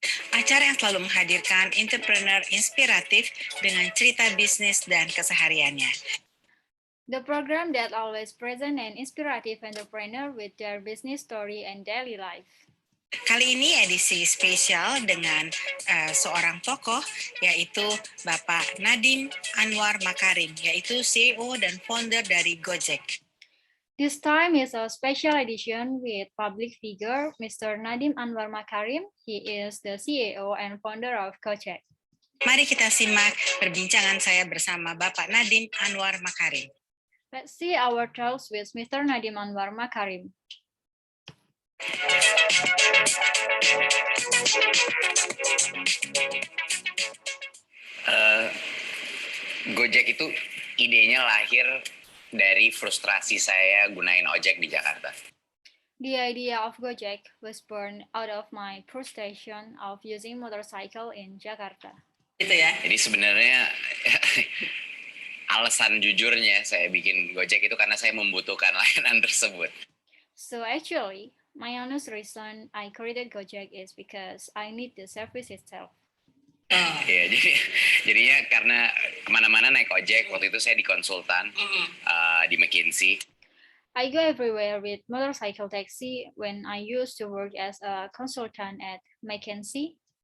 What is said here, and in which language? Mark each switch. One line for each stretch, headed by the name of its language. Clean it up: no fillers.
Indonesian: Acara yang selalu menghadirkan entrepreneur inspiratif dengan cerita bisnis dan kesehariannya.
English: The program that always present an inspirative entrepreneur with their business story and daily life.
Indonesian: Kali ini edisi spesial dengan seorang tokoh, yaitu Bapak Nadiem Anwar Makarim, yaitu CEO dan founder dari Gojek.
English: This time is a special edition with public figure Mr. Nadiem Anwar Makarim. He is the CEO and founder of Gojek.
Indonesian: Mari kita simak perbincangan saya bersama Bapak Nadiem Anwar Makarim.
English: Let's see our talks with Mr. Nadiem Anwar Makarim.
Indonesian: Gojek itu idenya lahir dari frustrasi saya gunain ojek di Jakarta.
English: The idea of Gojek was born out of my frustration of using motorcycle in Jakarta.
Indonesian: Gitu ya. Jadi sebenarnya alasan jujurnya saya bikin Gojek itu karena saya membutuhkan layanan tersebut.
English: So actually, my honest reason I created Gojek is because I need the service itself.
Indonesian: Ya, jadinya karena kemana-mana naik ojek, waktu itu saya di konsultan di McKinsey.
English: I go everywhere with motorcycle taxi when I used to work as a consultant at McKinsey.